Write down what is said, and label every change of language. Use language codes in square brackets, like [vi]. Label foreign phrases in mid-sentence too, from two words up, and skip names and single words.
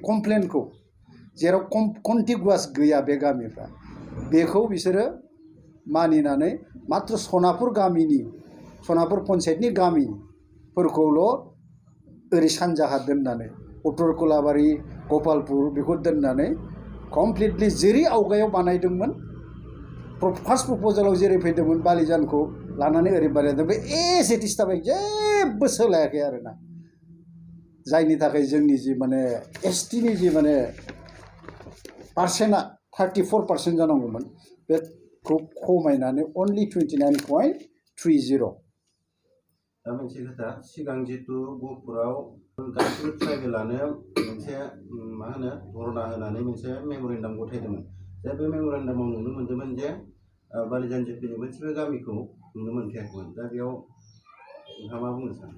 [brx] कमप्लेनखौ जेराव कन्टिगुवास गैया बे गामिफ्रा बेखौ बिसोरो मानिनानै मात्र सनापुर गामिनि सनापुर पन्सायतनि गामिफोरखौल' ओरै सानजाहा दोननानै उत्तर कोलाबारि गपालपुर बेखौ दोननानै कमप्लिटलि जेरै आवगायाव बानायदोंमोन फार्स्ट प्रप'जालाव जेरै फैदोंमोन बालिजानखौ लानानै ओरै बानायदों बे [en] as it is [brx] थाबाय जेबो सोलायाखै आरोना जायनि थाखाय जोंनि जि माने एसटिनि जि माने पार्सेन्टआ 34% जानांगौमोन बेखौ खमायनानै अनलि 29.30 दा मोनसे खोथा सिगां जितु गहपुराव गासिबो ट्राइबेलानो मोनसे मा होनो धरना होनानै मोनसे मेम'रेन्डाम गथायदोंमोन दा बे मेम'रेन्डामाव नुनो मोन्दोंमोन जे बालिजान जिपिनि मोनसेबो गामिखौ नुनो मोनखायाखैमोन दा बेयाव नोंथाङा मा बुंनो सानो